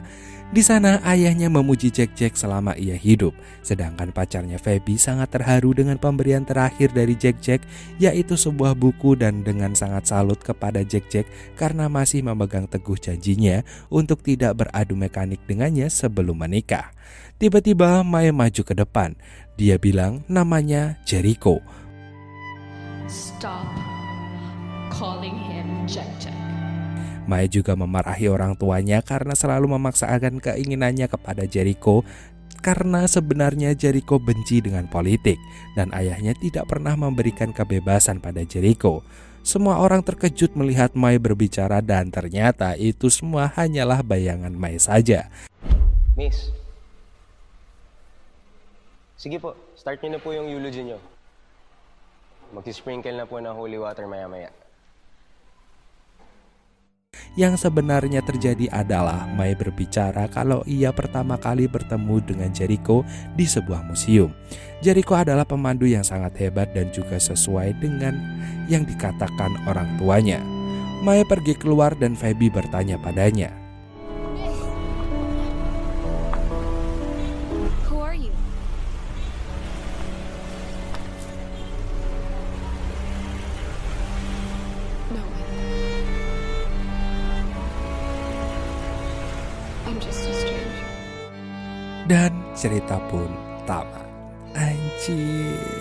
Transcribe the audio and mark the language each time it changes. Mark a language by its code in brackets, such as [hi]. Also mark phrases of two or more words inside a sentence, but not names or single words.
[id] Di sana ayahnya memuji Jack selama ia hidup, sedangkan pacarnya Feby sangat terharu dengan pemberian terakhir dari Jack, yaitu sebuah buku, dan dengan sangat salut kepada Jack karena masih memegang teguh janjinya untuk tidak beradu mekanik dengannya sebelum menikah. Tiba-tiba Mai maju ke depan. Dia bilang namanya Jericho. [en] Stop calling him Jack. [id] Mai juga memarahi orang tuanya karena selalu memaksakan keinginannya kepada Jericho karena sebenarnya Jericho benci dengan politik dan ayahnya tidak pernah memberikan kebebasan pada Jericho. Semua orang terkejut melihat Mai berbicara dan ternyata itu semua hanyalah bayangan Mai saja. [tl] Miss, sige po, start niyo na po yung eulogy niyo. Mag-sprinkle na po ng [en] holy water [tl] maya-maya. [id] Yang sebenarnya terjadi adalah Mai berbicara kalau ia pertama kali bertemu dengan Jericho di sebuah museum. Jericho adalah pemandu yang sangat hebat dan juga sesuai dengan yang dikatakan orang tuanya. Mai pergi keluar dan Feby bertanya padanya. [en] Who are you? No. I'm just a stranger. [id] Dan cerita pun tamat. Anjir.